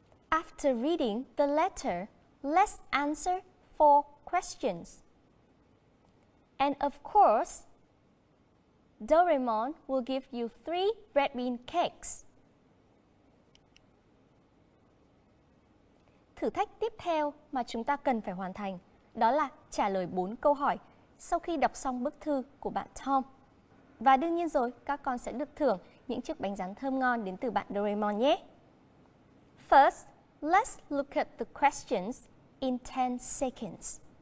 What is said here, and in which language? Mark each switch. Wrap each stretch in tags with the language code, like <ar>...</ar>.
<en>After reading the letter, let's answer 4 questions. And of course, Doraemon will give you 3 red bean cakes.</en> <vi>Thử thách tiếp theo mà chúng ta cần phải hoàn thành đó là trả lời 4 câu hỏi sau khi đọc xong bức thư của bạn Tom. Và đương nhiên rồi, các con sẽ được thưởng những chiếc bánh rán thơm ngon đến từ bạn Doraemon nhé.</vi> <en>First, let's look at the questions in 10 seconds.</en>